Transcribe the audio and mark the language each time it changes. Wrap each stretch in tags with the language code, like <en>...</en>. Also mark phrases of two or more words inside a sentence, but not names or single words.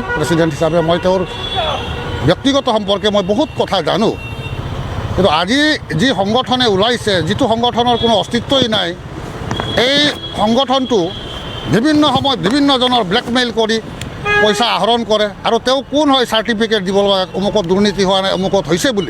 <as>প্ৰেচিডেণ্ট হিচাপে মই তেওঁৰ ব্যক্তিগত সম্পৰ্কে মই বহুত কথা জানো, কিন্তু আজি যি সংগঠনে ওলাইছে, যিটো সংগঠনৰ কোনো अस्तित्वই নাই, এই সংগঠনটো বিভিন্ন সময়ত বিভিন্নজনৰ ব্লেকমেইল কৰি পইচা আহৰণ কৰে আৰু তেওঁ কোন হয় চাৰ্টিফিকেট দিব লগা অমুকত দুৰ্নীতি হোৱা নাই অমুকত হৈছে বুলি।</as>